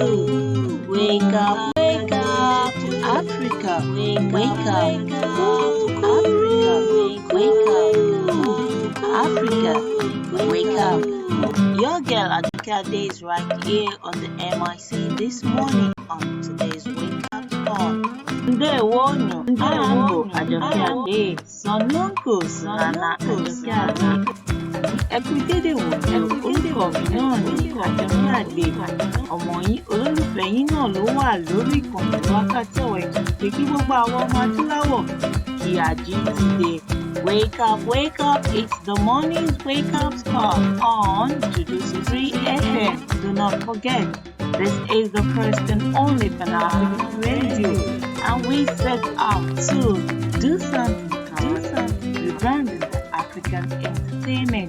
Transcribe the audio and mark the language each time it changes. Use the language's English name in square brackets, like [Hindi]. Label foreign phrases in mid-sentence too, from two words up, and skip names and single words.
[English] Wake up, Africa. Wake up, Africa. Wake up. Your girl ajokeade is right here on the MIC this morning on today's Wake Up Call. Ndewonyo, ajokeade, Sononko, Nana ajokeade. [Yoruba] Ẹkúndédé wòye orúkọ mi náà ní Àjọkẹ́àdé, ọmọ yín olólùfẹ́ yín náà ló wà lórí ìkànnì wákàtí ọ̀wọ̀ ètò pé kí gbogbo àwọn ọmọ adúláwọ̀ kí a jí dìde. [English] Wake up, it's the morning's wake up call on Dudu FM. Do not forget, this is the first and only Pan-African radio, and we set out to do something, rebranding African entertainment.